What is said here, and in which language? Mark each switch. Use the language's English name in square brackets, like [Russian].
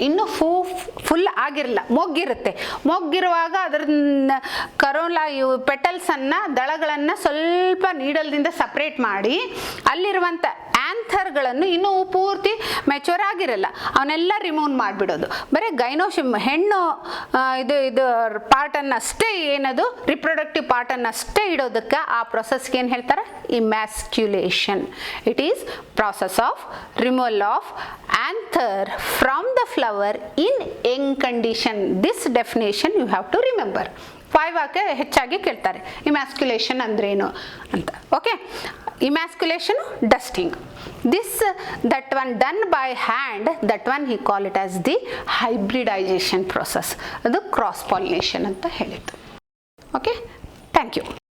[Kannada] ಇನ್ನು ಫುಲ್ ಆಗಿರಲ್ಲ, ಮೊಗ್ಗಿರುತ್ತೆ. ಮೊಗ್ಗಿರುವಾಗ ಅದರ ಕರೋಲ ಇವು ಪೆಟಲ್ಸನ್ನು, ದಳಗಳನ್ನು ಸ್ವಲ್ಪ ನೀಡಲ್ದಿಂದ ಸಪ್ರೇಟ್ ಮಾಡಿ ಅಲ್ಲಿರುವಂಥ ಆಂಥರ್ಗಳನ್ನು ಇನ್ನೂ ಪೂರ್ತಿ ಮೆಚೂರ್ ಆಗಿರಲ್ಲ, ಅವನ್ನೆಲ್ಲ ರಿಮೂವ್ ಮಾಡಿಬಿಡೋದು. ಬರೀ ಗೈನೋಶಿಯಮ್ ಹೆಣ್ಣು ಇದು ಪಾರ್ಟನ್ನು ಅಷ್ಟೇ, ಏನದು ರಿಪ್ರೊಡಕ್ಟಿವ್ ಪಾರ್ಟನ್ನು ಅಷ್ಟೇ ಇಡೋದಕ್ಕೆ ಆ ಪ್ರೊಸೆಸ್ಗೆ ಏನು ಹೇಳ್ತಾರೆ? [English] Emasculation. It is process of removal of anther from the flower in young condition. This definition you have to remember. [Kannada] ವೈವಾಕ್ಕೆ ಹೆಚ್ಚಾಗಿ ಕೇಳ್ತಾರೆ ಇಮ್ಯಾಸ್ಕ್ಯುಲೇಷನ್ ಅಂದ್ರೇನು ಅಂತ. [English] Okay, emasculation, dusting. that one done by hand, that one he call it as the hybridization process. [Kannada] ಅದು cross pollination ಅಂತ ಹೇಳಿದ್ದು. [English] Okay, thank you.